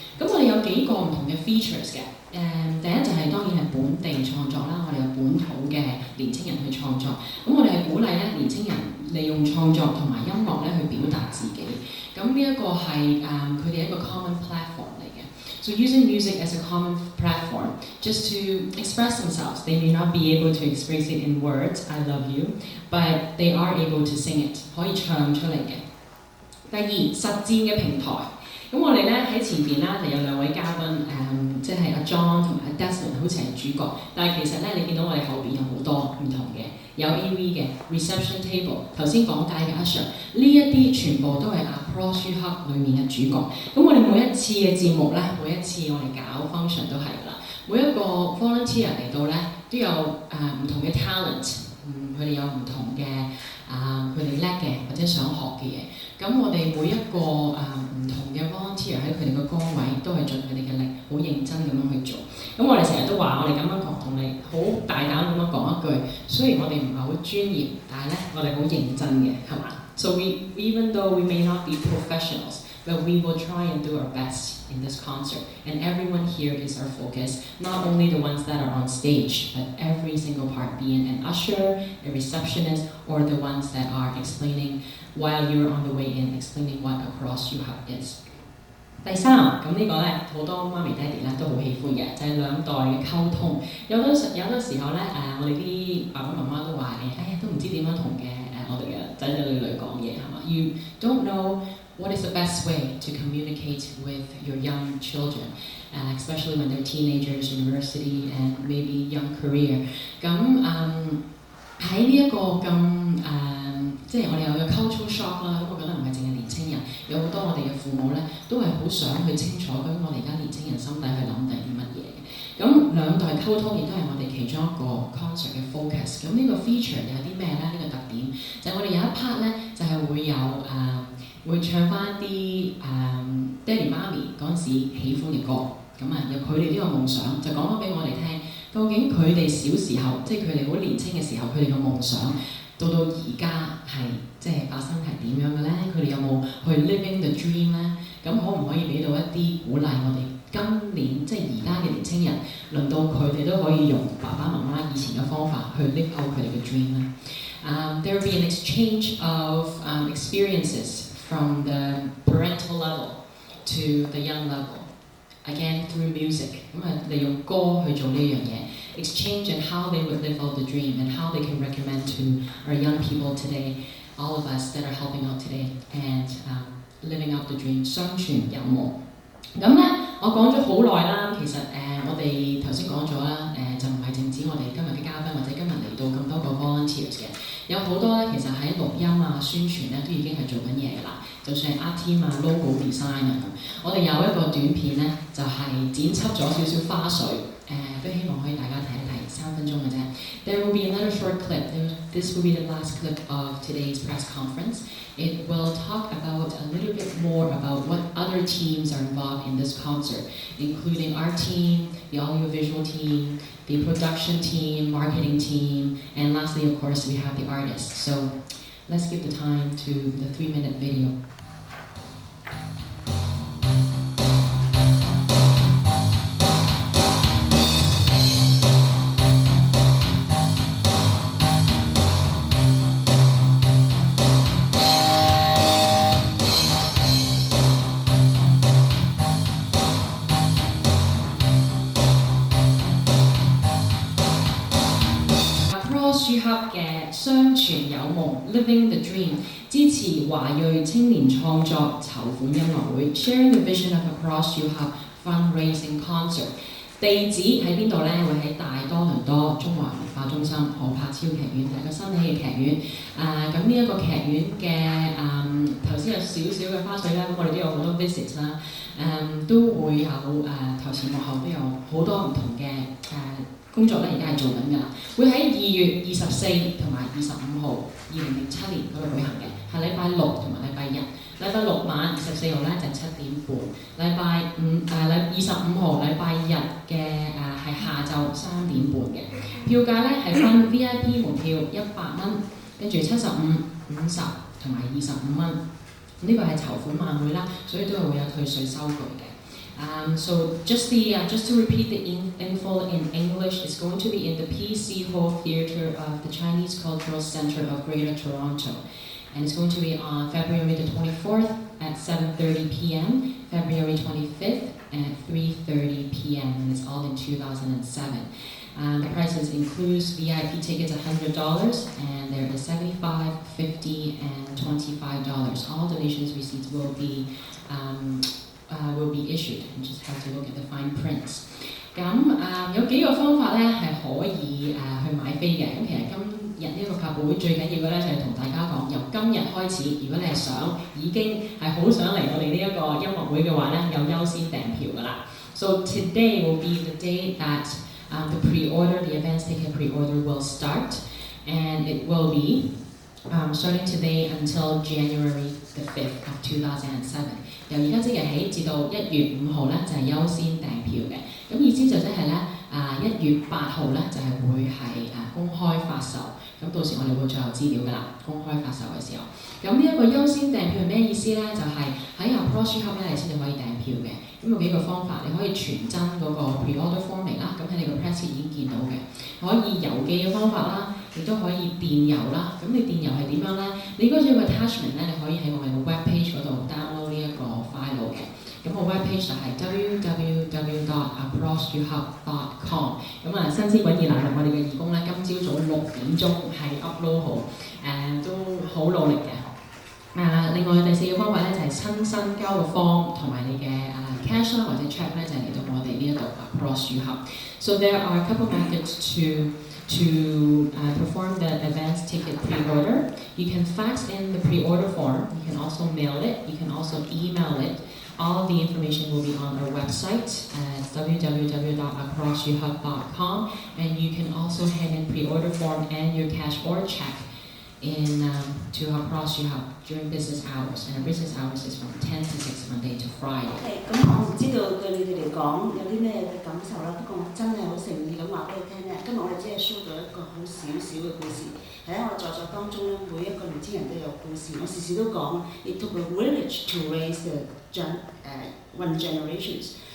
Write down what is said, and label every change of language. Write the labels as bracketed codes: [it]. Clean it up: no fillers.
[yue] 咁我哋有幾個唔同嘅 features 嘅。第一就係當然係本地創作啦，我哋有本土嘅年青人去創作。咁我哋係鼓勵咧年青人利用創作同埋音樂咧去表達自己。咁呢一個係佢哋一個 common platform 嚟嘅。 [en] So using music as a common platform, just to express themselves. They may not be able to express it in words, I love you, but they are able to sing it. [yue] 可以唱出嚟嘅。第二，實戰嘅平台。咁我哋咧喺前邊啦，就有兩位嘉賓，即係阿 John 同埋阿 Desmond，好似係主角。但係其實咧，你見到我哋後邊有好多唔同嘅，有 AV 嘅 reception table， 頭先講解嘅阿 Sir， 呢一啲全部都係 Across You Hub 裡面嘅主角。咁我哋每一次嘅節目咧，每一次我哋搞 function 都係啦，每一個 volunteer 嚟到咧都有唔同嘅 talent， 佢哋有唔同嘅佢哋叻嘅或者想學嘅嘢。咁我哋每一個唔同嘅 volunteer 喺佢哋嘅崗位都係盡佢哋嘅力，好認真咁樣去做。咁我哋成日都話，我哋咁樣同你好大膽咁樣講一句，雖然我哋唔係好專業，但係咧我哋好認真嘅，係嘛 ？ [en] So even though we may not be professionals, but we will try and do our best in this concert. And everyone here is our focus, not only the ones that are on stage, but every single part, being an usher, a receptionist, or the ones that are explaining while you're on the way in, explaining what Across You Hub is. [yue] 第三，咁呢個咧好多媽咪爹哋咧都好喜歡嘅，就係兩代嘅溝通。有好多時候咧我哋啲爸爸媽媽都話都唔知點樣同我哋嘅仔仔女女講嘢係嘛 ？ [en] You don't know what is the best way to communicate with your young children, especially when they're teenagers, university, and maybe young career. [yue] 咁喺呢一個咁即係我哋有個 cultural shock 啦。咁我覺得唔係淨係年青人，有好多我哋嘅父母咧都係好想去清楚究竟我哋而家年青人心底去諗定啲乜嘢嘅。咁兩代溝通亦都係我哋其中一個 concert 嘅 focus。咁呢個 feature 有啲咩咧？呢個特點就係我哋有一 part 咧，就係會有會唱翻啲爹哋媽咪嗰陣時喜歡嘅歌。咁由佢哋呢個夢想就講翻俾我哋聽，究竟佢哋小時候，即係佢哋好年青嘅時候，佢哋嘅夢想。到而家係即係發生係點樣嘅咧？佢哋有冇去 [en] living the dream [yue] 咧？咁可唔可以俾到一啲鼓勵我哋今年即係而家嘅年青人，輪到佢哋都可以用爸爸媽媽以前嘅方法去 live out 佢哋嘅 dream 咧？ [en] There will be an exchange of experiences from the parental level to the young level. Again through music， [yue] 利用歌去做呢樣嘢 [en] ，exchange and how they would live out the dream and how they can recommend to our young people today, all of us that are helping out today and living out the dream， [yue] 相傳有夢。咁咧，我講咗好耐啦，其實我哋頭先講咗啦，就唔係淨止我哋今日嘅嘉賓或者今日嚟到咁多個 volunteers 嘅，有好多咧其實喺錄音宣傳咧都已經係做緊嘢㗎啦。就算係 art team logo design 我哋有一個短片咧，就係剪輯咗少少花絮，都希望可以大家睇一睇，3分鐘嘅啫。 [en] There will be another short clip. This will be the last clip of today's press conference. It will talk about a little bit more about what other teams are involved in this concert, including our team, the audiovisual team, the production team, marketing team, and lastly, of course, we have the artists. So let's give the time to the 3-minute video. [yue] Across You Hub 嘅相傳有夢 Living the Dream 支持華裔青年創作籌款音樂會 [en] Sharing the Vision of Across You Hub Fundraising Concert。 [yue] 地址喺邊度咧？會喺大多倫多中華文化中心何柏超劇院，係個新起嘅劇院。咁呢一個劇院嘅頭先有少少嘅花絮啦，咁我哋都有好多 visit 啦，都會有頭前幕後都有好多唔同嘅工作咧，而家係做緊㗎啦，會喺2月24同埋25號2007年嗰度舉行嘅，係禮拜六同埋禮拜日。禮拜六晚24號咧就7點半，禮拜25號禮拜日嘅係下晝3點半嘅。票價咧係分 VIP 門票100蚊，跟住75、50同埋25蚊。呢個係籌款晚會啦，所以都係會有退稅收據嘅。 [en] So just to repeat the info in English, it's going to be in the PC Hall Theatre of the Chinese Cultural Centre of Greater Toronto. And it's going to be on February the 24th at 7:30 p.m., February 25th at 3:30 p.m. and it's all in 2007. The prices includes VIP tickets $100 and there is $75, $50, and $25. All donations receipts will be issued, and just have to look at the fine prints. [yue] 有幾個方法咧係可以去買飛嘅。咁其實今日呢個發佈會最緊要嘅咧就係同大家講，由今日開始，如果你係已經係好想嚟我哋呢一個音樂會嘅話咧，有優先訂票㗎啦。 [en] So today will be the day that the pre-order, the advance ticket pre-order will start, and it will be starting today until January the 5th of 2007。 [yue] 由而家即日起至到1月5號咧就係優先訂票嘅。咁意思就即係咧1月8號咧就係會係公開發售。咁到時我哋會最後資料㗎啦，公開發售嘅時候。咁呢一個優先訂票係咩意思咧？就係喺 Approach Hub 咧你先至可以訂票嘅。咁有幾個方法，你可以傳真嗰個 pre-order form 嚟啦，咁喺你個 press 已經見到嘅。可以郵寄嘅方法啦，亦都可以電郵啦。咁你電郵係點樣咧？你嗰種 attachment 咧，你可以喺我哋個 web page 嗰度 download 呢一個 file 嘅。咁個 web page 就係 www.approachyouhub.com。咁新鮮滾熱辣我哋嘅義工咧，今朝早6點鐘係 upload 好，都好努力嘅。另外第4個方法咧就係親身交個 form 同埋你嘅cash 啦或者 check 咧就係嚟到我哋呢一度 Approach You Hub。 [en] So there are a couple methods to perform the advance ticket pre-order. You can fax in the pre-order form. You can also mail it. You can also email it. All of the information will be on our website at www.approachyouhub.com, and you can also hand in pre-order form and your cash or check to Approach You Hub during business hours, and our business hours is from 10 to 6 Monday to Friday. [yue] 咁我唔知道對你哋嚟講有啲咩嘅感受啦，不過我真係好誠意咁話俾你聽咧，今日我哋只係 show 到一個好少少嘅故事，喺我在座當中咧，每一個年輕人都有故事。我時時都講 ， [en] it took a village to raise the one generations。